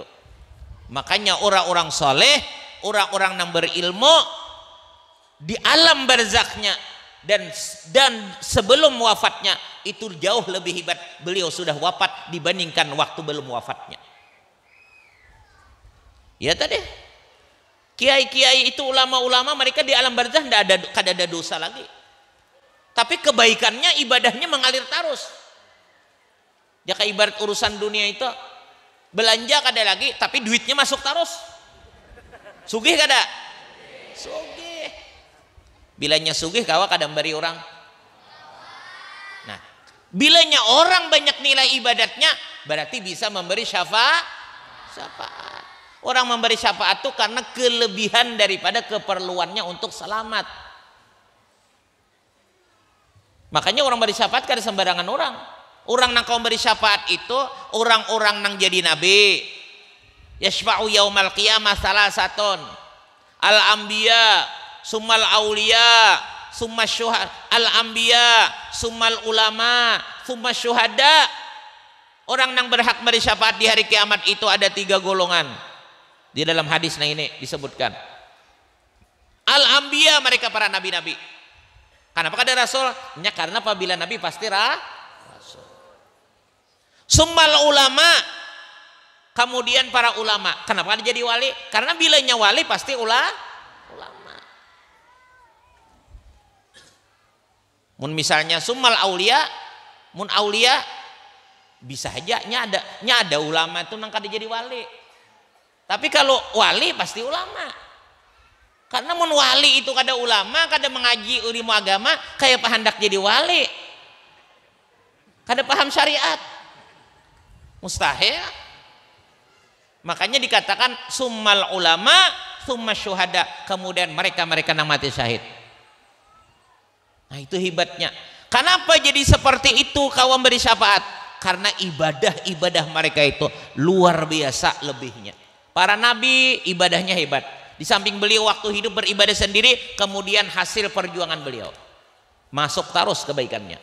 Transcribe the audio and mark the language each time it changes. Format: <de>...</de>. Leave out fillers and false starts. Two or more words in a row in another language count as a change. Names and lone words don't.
<id>Makanya orang-orang soleh, orang-orang yang berilmu di alam barzaknya dan sebelum wafatnya itu jauh lebih hebat. Beliau sudah wafat dibandingkan waktu belum wafatnya.</id> <bjn>Ya tadi kiai-kiai itu ulama-ulama mereka di alam barzakh kada ada dosa lagi.</bjn> <id>Tapi kebaikannya ibadahnya mengalir terus.</id> <bjn>Jaka ibarat urusan dunia itu belanja kada lagi tapi duitnya masuk terus. Sugih kada? Sugih. Bilanya sugih kawa kada memberi orang. Nah, bilanya orang banyak nilai ibadatnya berarti bisa memberi syafaat.</bjn> <id>Orang memberi syafaat itu karena kelebihan daripada keperluannya untuk selamat.</id> <bjn>Makanya orang beri syafaat kada sembarangan orang. Orang nang kau beri syafaat itu orang-orang nang jadi nabi.</bjn> <ar>يشفع يوم القيامة ثلاثة. الأنبياء ثم الأولياء ثم الشهداء. الأنبياء ثم العلماء ثم الشهداء.</ar> <bjn>Orang nang berhak beri syafaat di hari kiamat itu ada 3 golongan.</bjn> <id>Di dalam hadis nah ini disebutkan. Al-anbiya mereka para nabi-nabi.</id> <bjn>Kenapa kada rasul?</bjn> <id>Ya karena apabila nabi pasti rasul.</id> <ar>ثم العلماء,</ar> <id>kemudian para ulama. Kenapa dia jadi wali?</id> <bjn>Karena bilanya wali pasti ulama. Mun misalnya</bjn> <ar>ثم الأولياء,</ar> <bjn>mun aulia bisa aja nya ada ulama itu nang kada jadi wali.</bjn> <id>Tapi kalau wali pasti ulama.</id> <bjn>Karena mun wali itu kada ulama, kada mengaji ilmu agama, kayak apa hendak jadi wali? Kada paham syariat. Mustahil.</bjn> <id>Makanya dikatakan</id> <ar>ثم العلماء, ثم الشهداء.</ar> <id>Kemudian mereka yang mati syahid. Nah itu hebatnya. Kenapa jadi seperti itu kawan beri syafaat? Karena ibadah mereka itu luar biasa lebihnya. Para nabi ibadahnya hebat. Di samping beliau waktu hidup beribadah sendiri, kemudian hasil perjuangan beliau masuk terus kebaikannya.</id>